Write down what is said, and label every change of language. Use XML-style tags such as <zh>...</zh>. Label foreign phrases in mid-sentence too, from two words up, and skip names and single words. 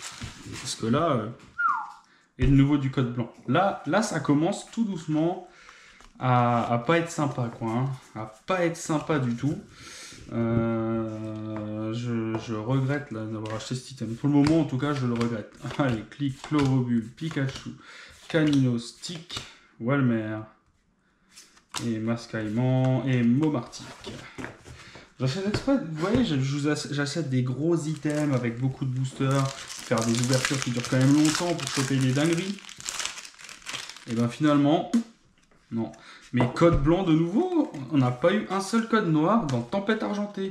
<fr>Parce que là, et de nouveau du code blanc. Là ça commence tout doucement à pas être sympa, quoi. Hein. À pas être sympa du tout. Je regrette d'avoir acheté cet item. Pour le moment, en tout cas, je le regrette. Allez, clic, Chlorobule, Pikachu, Canino, Stick, Walmer, et Mascaillement, et Momartic. J'achète exprès, vous voyez, j'achète des gros items avec beaucoup de boosters, faire des ouvertures qui durent quand même longtemps pour choper des dingueries. Et ben finalement, non. Mais code blanc de nouveau, on n'a pas eu un seul code noir dans Tempête Argentée.</fr>